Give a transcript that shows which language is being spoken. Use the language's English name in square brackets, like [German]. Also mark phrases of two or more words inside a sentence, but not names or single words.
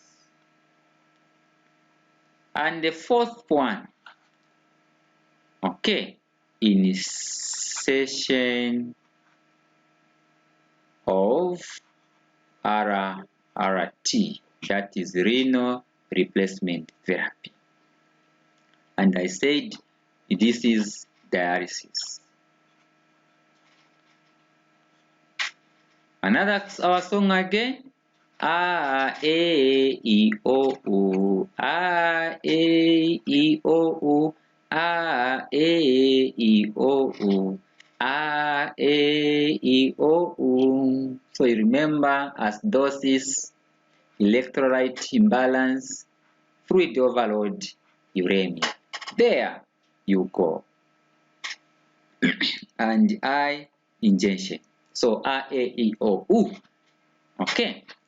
[English] And the fourth one, okay, initiation of RRT, that is renal replacement therapy. And I said this is dialysis. Another our song again. A E O U, A E O U, A E O U, A E O U. So you remember acidosis, electrolyte imbalance, fluid overload, uremia. There you go. And I injection. So A E O U. Okay.